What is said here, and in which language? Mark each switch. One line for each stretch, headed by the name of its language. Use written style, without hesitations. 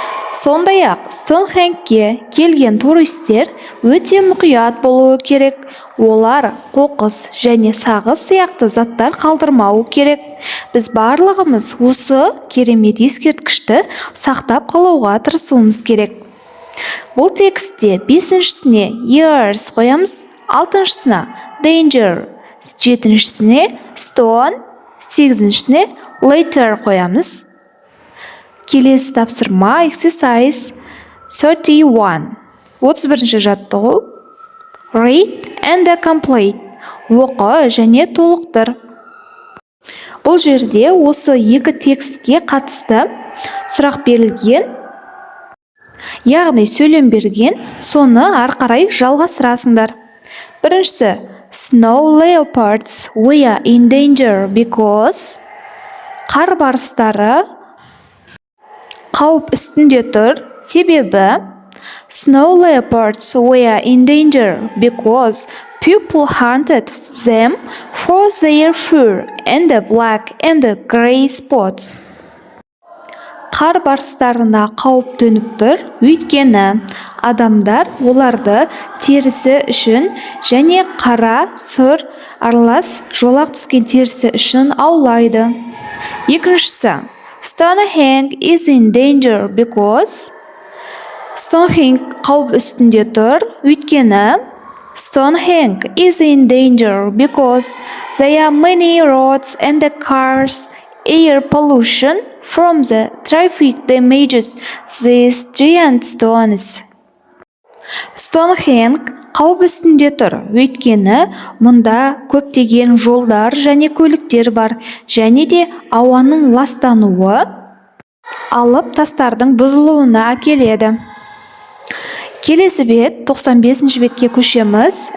Kazakh: Сондай-ақ Стоунхенгке келген туристер өте мұқият болуы керек. Олар қоқыс және сағыз сияқты заттар қалдырмауы керек. Біз барлығымыз осы керемет ескерткішті сақтап қалуға тырысуымыз керек. Бұл текстте 5-шісіне years қоямыз, 6-шысына danger, 7-шісіне stone, 8-шісіне later қоямыз. Келесі тапсырма exercise 31. 31-ші жаттығу. Read and complete. Оқы және толықтыр. Бұл жерде осы екі текстке қатысты сұрақ берілген, яғни сөйлем берген, соны арқарай жалғастырасыңдар.
English: Біріншісі, snow leopards were in danger because
Kazakh: қар барыстары қауіп үстінде тұр, себебі
English: snow leopards were in danger because people hunted them for their fur and black and gray spots.
Kazakh: Қар барыстарына қауіп төніп тұр, өйткені адамдар оларды терісі үшін және қара, сұр аралас жолақ түскен терісі үшін аулайды. Екіншісі,
English: Stonehenge is in danger because Stonehenge
Kazakh: қауіп үстінде тұр, өйткені
English: Stonehenge is in danger because there are many roads and the cars. Air pollution from the traffic damages these giant stones.
Kazakh: Stonehenge қауіп үстінде тұр, өйткені мұнда көптеген жолдар және көліктер бар, және де ауаның ластануы алып тастардың бұзылуына әкеледі. Келесі бет 95-ші бетке көшеміз.